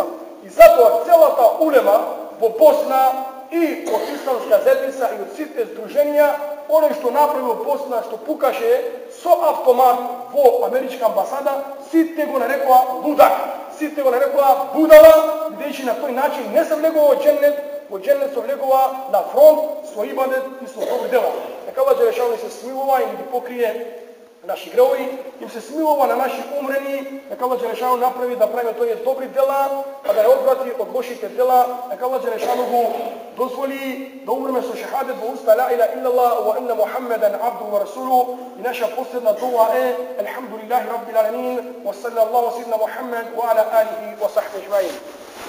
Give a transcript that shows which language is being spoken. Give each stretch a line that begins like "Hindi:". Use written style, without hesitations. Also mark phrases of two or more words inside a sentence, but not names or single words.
Macedonian: И затоа целата улема во Босна и од исламска заедница и од сите здруженија, оној што направи во Босна, што пукаше со автомат во америчка амбасада, сите го нарекува лудак, сите го нарекува будала, бидејќи на тој начин не се влегува во џеннет се влегува на фронт со ибадет и со добри дела. Нека
Arabic: الله جل شأنه
Macedonian: се смилува и ни ги покрие наши греови, им се смилува на наши умрени. Нека
Arabic: الله جل شأنه
Macedonian: направи да правиме тој добри дела, а да ја одврати од лошите дела. Нека
Arabic: الله جل شأنه
Macedonian: го дозволи да умреме со шахадет во уста
Arabic: لا إله إلا الله وأن محمدا عبده ورسوله.
Macedonian: И наша последна дуа е
Arabic: الحمد لله رب العالمين وصلى الله على سيدنا محمد وعلى آله وصحبه أجمعين.